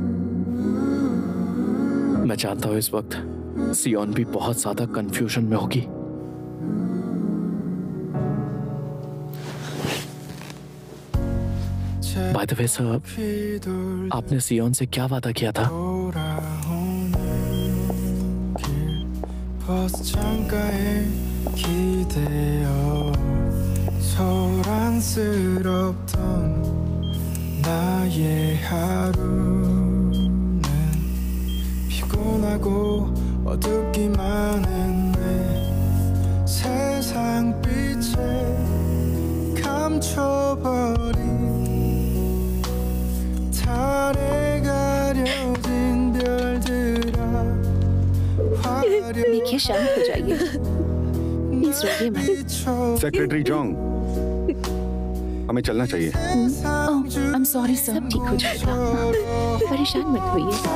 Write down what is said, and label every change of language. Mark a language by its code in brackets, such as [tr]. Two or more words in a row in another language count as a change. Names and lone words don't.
[hi] मैं जानता हूं इस वक्त सियोन भी बहुत ज्यादा कंफ्यूजन में होगी। [en] by the way [hi] सर, आपने सियोन से क्या वादा किया था? [ko] 나의 하루는 피곤하고 어둡기만 했네. 세상 빛에 감춰버린 달에 가려진 별들아 [hi] देखिए शांत हो जाइए, प्लीज रोइए मत। सेक्रेटरी जोंग, हमें चलना चाहिए। [en] I am sorry sir. [hi] सब ठीक हो जाएगा, परेशान मत होइए।